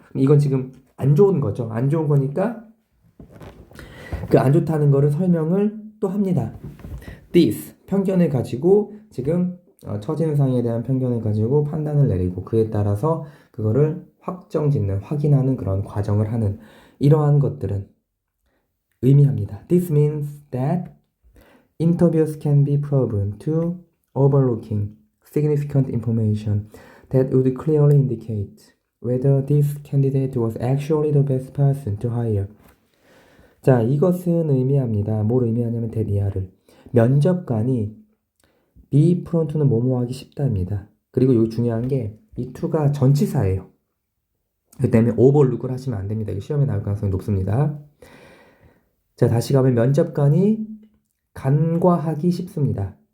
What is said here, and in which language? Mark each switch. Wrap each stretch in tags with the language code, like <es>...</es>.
<ko>이건 지금 안 좋은 거죠. 안 좋은 거니까 그 안 좋다는 거를 설명을 또 합니다. This 편견을 가지고 지금 첫인상에 대한 편견을 가지고 판단을 내리고 그에 따라서 그거를 확정짓는 확인하는 그런 과정을 하는 이러한 것들은 의미합니다.</ko> <en>This means that interviews can be proven to overlooking significant information that would clearly indicate whether this candidate was actually the best person to hire.</en> <ko>자, 이것은 의미합니다. 뭘 의미하냐면 대리아를. 면접관이 be prone to는 뭐뭐하기 쉽다입니다. 그리고 여기 중요한 게 이 to가 전치사예요. 그 때문에 overlook을 하시면 안 됩니다. 이거 시험에 나올 가능성이 높습니다. 자, 다시 가면 면접관이 간과하기 쉽습니다.</ko>